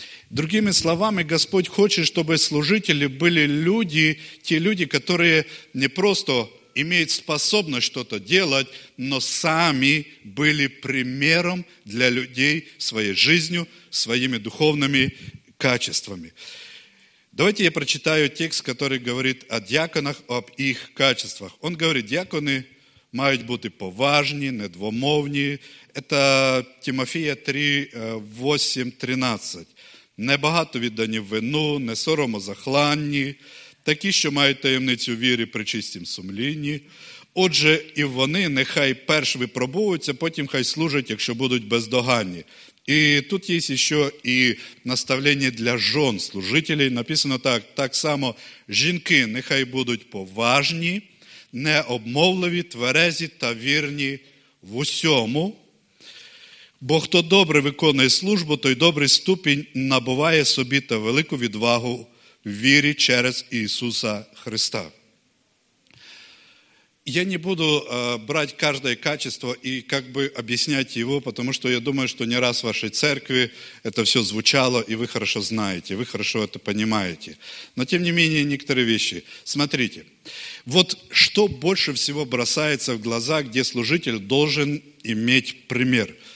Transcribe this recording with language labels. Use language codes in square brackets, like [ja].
[ru] Другими словами, Господь хочет, чтобы служители были люди, те люди, которые не просто имеют способность что-то делать, но сами были примером для людей своей жизнью, своими духовными качествами. Давайте я прочитаю текст, который говорит о диаконах, об их качествах. Он говорит, [uk] диаконы мають бути поважні, недвомовні. [ru] Это Тимофея 3:8-13. [uk] Небагато віддані вину, не соромозахланні, такі, що мають таємницю віри при чистім сумлінні. Отже, і вони нехай перш випробовуються, потім хай служать, якщо будуть бездоганні. І тут є ще і наставлення для жін служителів. Написано так, так само, жінки нехай будуть поважні, необмовливі, тверезі та вірні в усьому. Бо хто добре виконує службу, той добрий ступінь набуває собі та велику відвагу в вірі через Ісуса Христа. [ru] Я не буду брать каждое качество и как бы объяснять его, потому что я думаю, что не раз в вашей церкви это все звучало, и вы хорошо знаете, вы хорошо это понимаете. Но тем не менее, некоторые вещи. Смотрите, вот что больше всего бросается в глаза, где служитель должен иметь пример?